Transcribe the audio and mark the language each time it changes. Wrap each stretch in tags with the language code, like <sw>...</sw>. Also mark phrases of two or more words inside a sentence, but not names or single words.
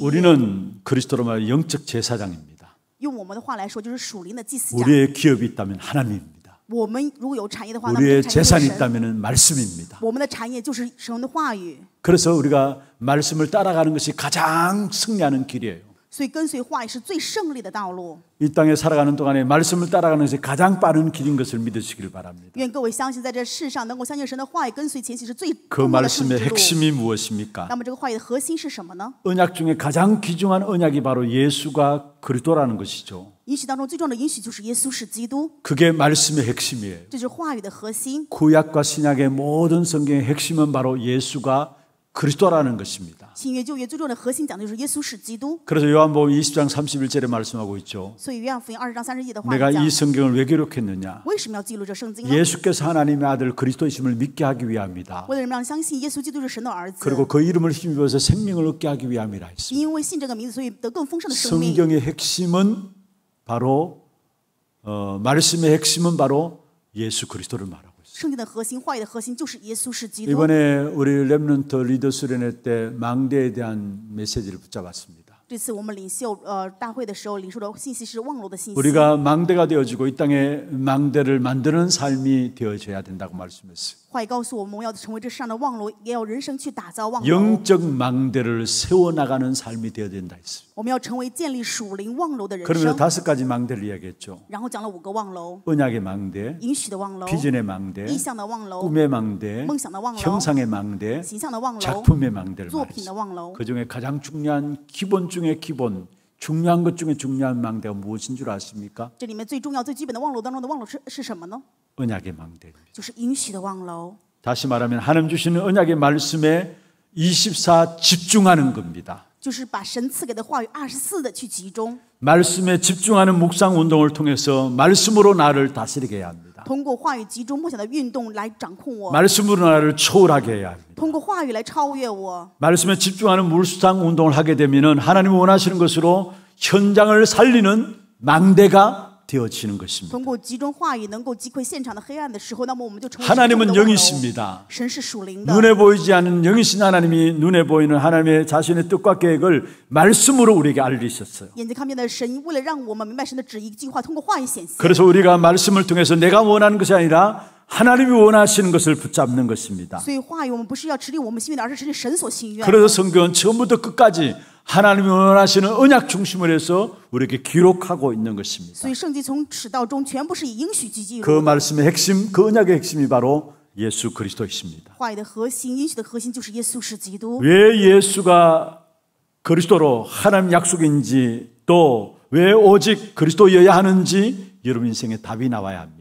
<ko>우리는 그리스도로 말하면 영적 제사장입니다.</ko> <zh>用我们的话来说，就是属灵的祭司长。</zh> <ko>우리의 기업이 있다면 하나님입니다.</ko> <zh>我们如果有产业的话，那么</zh> <ko>우리의</ko> <zh>这个产业</zh> <ko>재산이</ko> <zh>就是神。</zh> <ko>있다면 말씀입니다.</ko> <zh>我们的产业就是神的话语，</zh> <ko>그래서 우리가 말씀을 따라가는 것이 가장 승리하는 길이에요.</ko> <zh>所以跟随话语是最胜利的道路。</zh> <ko>이 땅에 살아가는 동안에 말씀을 따라가는 것이 가장 빠른 길인 것을 믿으시길 바랍니다.</ko> <zh>愿各位相信，在这世上能够相信神的话语，跟随前行是最</zh> <ko>그</ko> <zh>重要的胜</zh> <ko>말씀의</ko> <zh>利之路。</zh> <ko>핵심이 무엇입니까?</ko> <zh>那么这个话语的核心是什么呢？</zh> <ko>언약 중에 가장 귀중한 언약이 바로 예수가 그리스도라는 것이죠.</ko> <zh>应许当中最重要的应许就是耶稣是基督，</zh> <ko>그게 말씀의 핵심이에요.</ko> <zh>这就是话语的核心。</zh> <ko>구약과 신약의 모든 성경의 핵심은 바로 예수가 그리스도라는 것입니다.</ko> <zh>新约旧约最重要的核心讲的就是耶稣是基督。</zh> <ko>그래서 요한복음 20장 31절에 말씀하고 있죠.</ko> <zh>所以约翰福音20章31节的话语</zh> <ko>내가</ko> <zh>讲</zh> <ko>이 ， 성경을 왜 기록했느냐?</ko> <zh>为什么要记录这圣经呢？</zh> <ko>예수께서 하나님의 아들 그리스도이심을 믿게 하기 위함이다.</ko> <zh>为了让人相信耶稣基督是神的儿子，</zh> <ko>그리고 그 이름을 힘입어서 생명을 얻게 하기 위함이라 했습니다.</ko> <zh>因为信这个名字，所以得更丰盛的生命。</zh> <ko>성경의 핵심은 바로 말씀의 핵심은 바로 예수 그리스도를 말하고 있습니다.</ko> <zh>圣经的核心，话语的核心就是耶稣是基督。</zh> <ko>이번에 우리 렘넌트 리더 수련회 때 망대에 대한 메시지를 붙잡았습니다.</ko> <zh>这次我们领袖大会的时候，领受的信息是望楼的信息。</zh> <ko>우리가 망대가 되어지고 이 땅에 망대를 만드는 삶이 되어져야 된다고 말씀했어요.</ko> <zh>话语告诉我们，要成为这世上的望楼，也要人生去打造望楼。</zh> <ko>영적 망대를 세워나가는 삶이 되어야 된다 했어요.</ko> <zh>我们要成为建立属灵望楼的人</zh> <ko>그러면서</ko> <zh>生。</zh> <ko>5가지 망대를 이야기했죠.</ko> <zh>然后讲了5个望楼：</zh> <ko>언약의 망대,</ko> <zh>应许的望楼、</zh> <ko>비전의 망대,</ko> <zh>意象的望楼、</zh> <ko>꿈의 망대,</ko> <zh>梦想的望楼、</zh> <ko>형상의 망대,</ko> <zh>形象的望楼、</zh> <ko>작품의 망대를</ko> <zh>作品的</zh> <ko>말했어요.</ko> <zh>望楼。</zh> <ko>그 중에 가장 중요한 기본 중에 기본, 중요한 것 중에 중요한 망대가 무엇인 줄 아십니까?</ko> <zh>这里面最重要、最基本的望楼当中的望楼是什么呢？</zh> <ko>언약의 망대입니다.</ko> <zh>就是应许的望楼。</zh> <ko>다시 말하면 하나님 주시는 언약의 말씀에 24 집중하는 겁니다.</ko> <zh>就是把神赐给的话语24的去集中，</zh> <ko>말씀에 집중하는 묵상 운동을 통해서 말씀으로 나를 다스리게 해야 합니다.</ko> <zh>通过话语集中默想的运动来掌控我，</zh> <ko>말씀으로 나를 초월하게 해야 합니다.</ko> <zh>通过话语来超越我。</zh> <ko>말씀에 집중하는 묵상 운동을 하게 되면은 하나님 원하시는 것으로 현장을 살리는 망대가 되어지는 것입니다.</ko> <zh>通过集中话语能够击溃现场的黑暗的时候，那么我们就成为</zh> <ko>하나님은</ko> <zh>神的望楼。</zh> <ko>영이십니다.</ko> <zh>神是属灵的，</zh> <ko>눈에 보이지 않는 영이신 하나님이 눈에 보이는 하나님의 자신의 뜻과 계획을 말씀으로 우리에게 알리셨어요.</ko> <zh>眼睛看不见的神，为了让我们明白神的旨意，计划通过话语显现。</zh> <ko>그래서 우리가 말씀을 통해서 내가 원하는 것이 아니라 하나님이 원하시는 것을 붙잡는 것입니다.</ko> <zh>所以话语我们不是要持定我们心愿的，而是持定神所心愿。</zh> <ko>그래서 성경은 처음부터 끝까지 하나님이 원하시는 언약 중심을 해서 우리에게 기록하고 있는 것입니다.</ko> <zh>所以圣经从始到终全部是以应许去记</zh> <ko>그</ko> <zh>录。</zh> <ko>말씀의 핵심, 그 언약의 핵심이 바로 예수 그리스도이십니다.</ko> <zh>话语的核心，应许的核心就是耶稣是基督。</zh> <ko>왜 예수가 그리스도로 하나님 약속인지 또 왜 오직 그리스도여야 하는지 여러분 인생에 답이 나와야 합니다.</ko>